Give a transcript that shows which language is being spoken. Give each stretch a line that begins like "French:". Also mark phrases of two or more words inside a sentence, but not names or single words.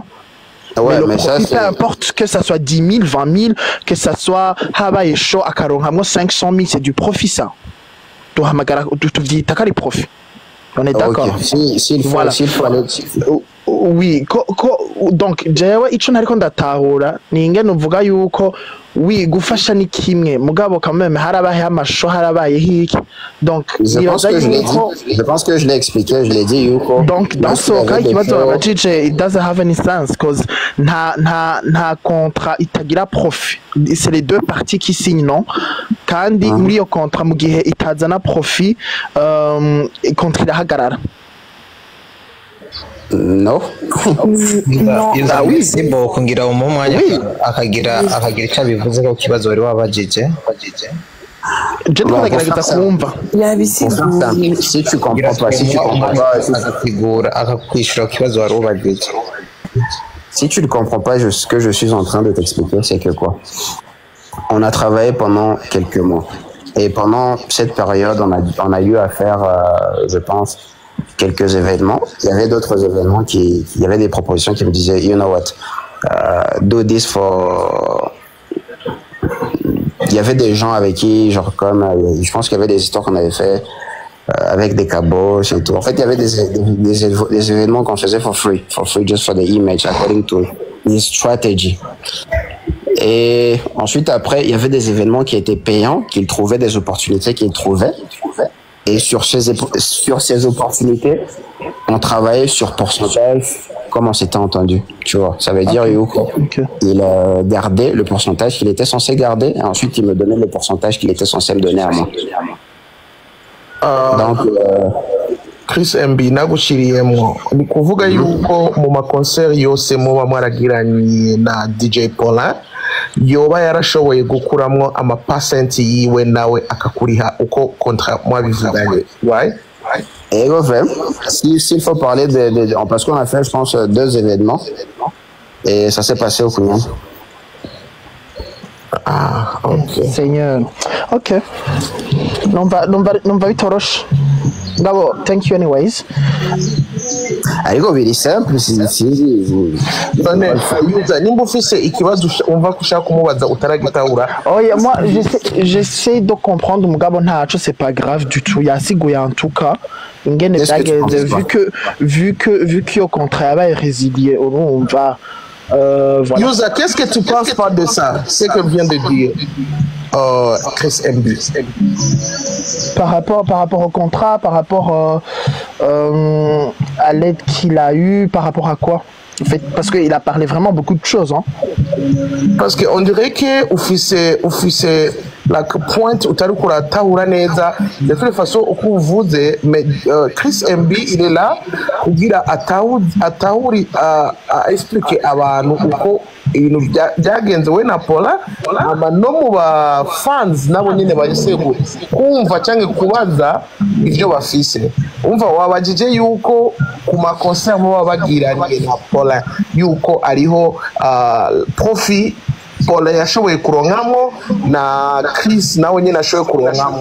French: Ouais, mais le profit, peu importe que ça soit 10 000, 20 000, que ça soit Hawaii Show à Karonghamo 500 000, c'est du profit ça. Tu dis, t'as qu'à les profits. On est d'accord. S'il faut aller.
Rundi: Oui, donc jewe ico nariko ndatahura ni ingene uvuga yuko oui gufasha ni kimwe mugabo
French: quand même
Rundi: harabaye amasho harabaye hiki donc
French: je pense que je l'ai expliqué, je l'ai dit yuko donc dans ce cas
Rundi: ikibazo abajije
English: it doesn't have any sense cause
Rundi: nta contrat itagira profit,
French: c'est les deux parties qui signent non
Rundi: kandi muri yo contrat mu gihe itazana profit contrat irahagarara. No.
French: Oui, c'est bon
Rundi: kungira umwanya akagira icyo bivuze ko kibazo bari wabajije. Je ndagerageza kumva.
French: Si tu comprends pas,
Rundi: akakwishura kibazo wari wabajije.
French: Si tu ne comprends pas ce que je suis en train de t'expliquer, c'est que quoi? On a travaillé pendant quelques mois et pendant cette période, on a eu à faire, je pense, quelques événements. Il y avait d'autres événements il y avait des propositions qui me disaient,
English: you know what, do this for.
French: Il y avait des gens avec qui, genre comme, je pense qu'il y avait des histoires qu'on avait fait avec des caboches et tout. En fait, il y avait des événements qu'on faisait
English: for free, just for the image, according to his strategy.
French: Et ensuite, après, il y avait des événements qui étaient payants, qu'ils trouvaient des opportunités qu'ils trouvaient. Et sur ces opportunités, on travaillait sur pourcentage, comme on s'était entendu. Tu vois, ça veut dire il gardait le pourcentage qu'il était censé garder, et ensuite il me donnait le pourcentage qu'il était censé me donner à moi. Donc,
Rundi: Chris MB nagushiriyemo ni kuvuga yuko mu makoncert yose muba mwaragiranye na DJ Paulin yoba yarashoboye gukuramwo amapasenti yiwe nawe akakuriha uko contrat mwabivuganye, right?
French: Et vraiment, s'il faut parler parce qu'on a fait, je pense, 2 événements et ça s'est passé au combien? Ah, ok. Seigneur. Ok. Non va vitorosh. Bravo,
English: thank you anyways.
Rundi: Ariko biri simple none yuza nimba ufise ikibazo umva kushaka kumubaza utaragitahura. Oya,
French: moi j'essaie de comprendre
Rundi: mugabo ntaco,
French: c'est pas grave du tout. Yasiguye en tout cas ingene byageze vu que au contraire est résilié on va voilà. Yuza, qu'est-ce que tu penses pas de ça, ce que vient de dire Chris MB? Par rapport au contrat, par rapport à l'aide qu'il a eue, par rapport à quoi en fait, parce qu'il a parlé vraiment beaucoup de choses. Hein. Parce qu'on dirait que ufise la pointe
Rundi: utarukura tahura neza
French: de toute façon
Rundi: uko uvuze,
French: mais Chris MB il est là
Rundi: kugira atahuri expliquer abantu uko ibintu byagenze we na Paula ama no mu ba fans nabo nyine bahise kumva cyangwa kubaza ivyo bafise. Umva wabajije yuko ku makoncert bo babagiranye na Paula yuko ariho profit Paula yashoboye kuronkamo na Chris nawe nyine ashoboye kuronkamo.